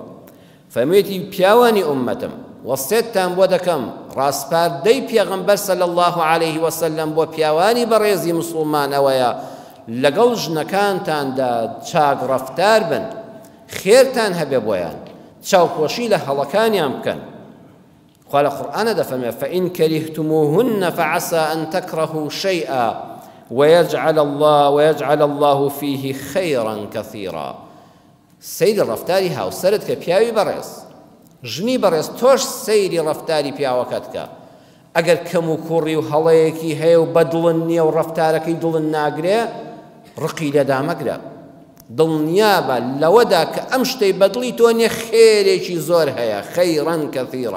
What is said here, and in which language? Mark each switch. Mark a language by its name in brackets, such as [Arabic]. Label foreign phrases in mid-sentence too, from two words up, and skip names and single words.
[Central Kurdish] فەرموویەتی پیاوانی ئومەتم وەسیەتتان بۆ دەکەم ڕاستپاردەی پێغەمبەر [Arabic] صلی الله عليه وسلم [Central Kurdish] بۆ پیاوانی بەڕێزی موسڵمان ئەوەیە لەگەڵ ژنەکانتاندا چاک ڕەفتار بن، خێرتان هەبێ بۆیان، چاوپۆشی لە هەڵەکانیان بکەن. خوا لە قورئانە دەفەرمێ [Arabic] فإن كرهتموهن فعسى أن تكرهوا شيئا ويجعل الله فيه خيرا كثيرا. [Central Kurdish] سەیری ڕەفتاری هاوسەرت کە پیاوی بەڕێز، ژنی بەڕێز تۆش سەیری ڕەفتاری پیاوەکەت کە. ئەگەر کەم و کوڕی و هەڵەیەکی هەیە و بەدڵن نییە و ڕەفتارەکەی دڵن ناگرێ، ڕقی لەدا مەگرە، دڵنیابە لەوەدا کە ئەم شتەی بەدڵی تۆ نییە خێرێکی زۆر هەیە، [Arabic] خەیڕەن کەثیرا.